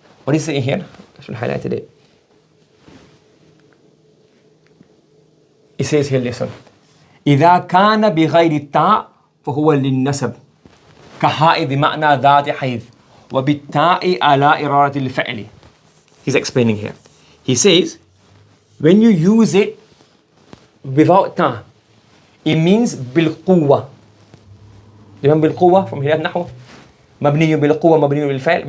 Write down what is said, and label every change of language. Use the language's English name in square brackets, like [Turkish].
[English] What he's saying here, I should have highlighted it. It says here, listen. [Arabic] إذا كان بغير التاء فهو للنسب كهاء بمعنى ذات حيث وبالتاء على إرادة الفعل. [English] He's explaining here. He says, when you use it without ta, it means بالقوة. Remember بالقوة from here [Arabic] نحو مبني بالقوة مبني بالفعل.